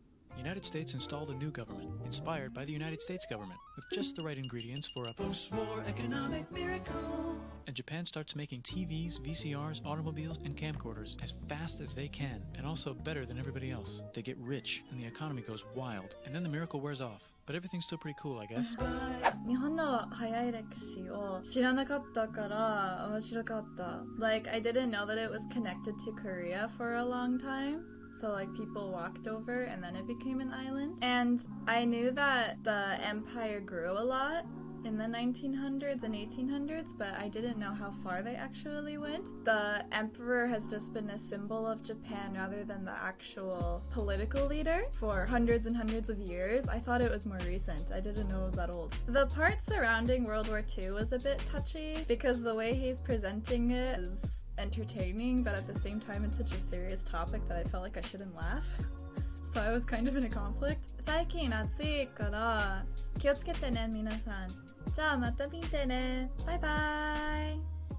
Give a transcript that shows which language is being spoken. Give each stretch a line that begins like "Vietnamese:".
English: The United States installed a new government, inspired by the United States government, with just the right ingredients for a post-war economic miracle. And Japan starts making TVs, VCRs, automobiles, and camcorders as fast as they can, and also better than everybody else. They get rich, and the economy goes wild, and then the miracle wears off. But everything's still pretty cool, I guess.
Japanese: 日本の早い歴史を知らなかったから面白かった。
English: Like, I didn't know that it was connected to Korea for a long time. So, like, people walked over and then it became an island. And I knew that the empire grew a lot in the 1900s and 1800s, but I didn't know how far they actually went. The emperor has just been a symbol of Japan rather than the actual political leader for hundreds and hundreds of years. I thought it was more recent. I didn't know it was that old. The part surrounding World War II was a bit touchy because the way he's presenting it is entertaining, but at the same time it's such a serious topic that I felt like I shouldn't laugh. So I was kind of in a conflict.
Japanese: 最近暑いから気をつけてね皆さん。じゃあまた見てね。バイバイ。